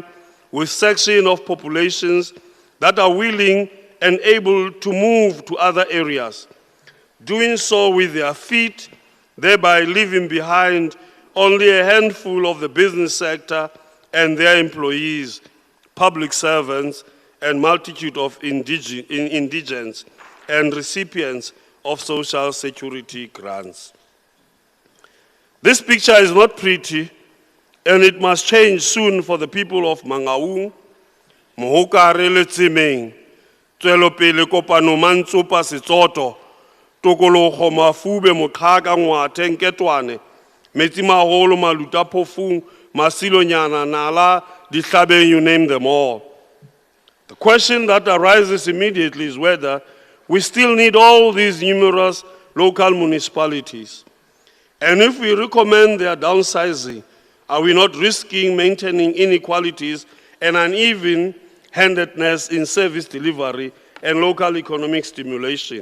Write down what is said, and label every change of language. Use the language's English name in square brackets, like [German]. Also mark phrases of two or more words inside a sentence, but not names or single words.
[English] with sections of populations that are willing and able to move to other areas, doing so with their feet, thereby leaving behind only a handful of the business sector and their employees, public servants, and multitude of indigents and recipients of social security grants. This picture is not pretty, and it must change soon for the people of Mangaung, Mohokare le Tsimeng, Tswelopele Kopano Mantsopa Setsoto, Tokologo Mafube Mokhaka Ngwathe Nketwane, Metsimaholo Maluta Phofung, Masilonyana Nala, Dihlabeng, you name them all. The question that arises immediately is whether we still need all these numerous local municipalities. And if we recommend their downsizing, are we not risking maintaining inequalities and uneven-handedness in service delivery and local economic stimulation?